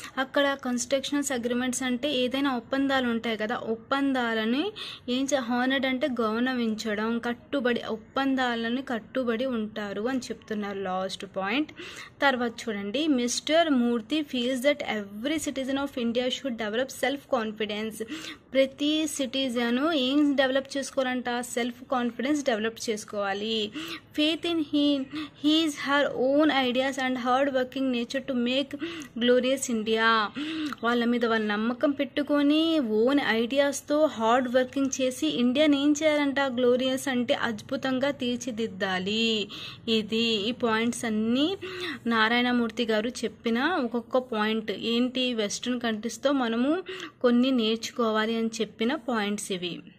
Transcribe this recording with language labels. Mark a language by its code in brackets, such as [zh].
[te] అక్కడ కన్స్ట్రక్షనల్స్ అగ్రిమెంట్స్ అంటే ఏదైనా ఒప్పందాలు ఉంటాయి కదా, ఒప్పందాలని హానర్డ్ అంటే గౌరవించడం, ఒప్పందాలని కట్టుబడి ఉంటారు అని చెప్తున్నారు. Last point. తర్వాత చూడండి, [en] Mister Murthy feels that every citizen of India should develop self confidence. [te] ప్రతి సిటిజను ఏం డెవలప్ చేసుకోవాలంట, సెల్ఫ్ కాన్ఫిడెన్స్ డెవలప్ చేసుకోవాలి. [en] Faith in his her own ideas and hard working nature to make glorious India. [te] వాళ్ళ మీద వాళ్ళ నమ్మకం పెట్టుకొని own ఐడియాస్తో hard working చేసి ఇండియాని ఏం చేయాలంట, గ్లోరియస్ అంటే అద్భుతంగా తీర్చిదిద్దాలి. ఇది ఈ పాయింట్స్ అన్నీ నారాయణమూర్తి గారు చెప్పిన ఒక్కొక్క పాయింట్ ఏంటి, వెస్ట్రన్ కంట్రీస్తో మనము కొన్ని నేర్చుకోవాలి అని చెప్పిన పాయింట్స్ ఇవి.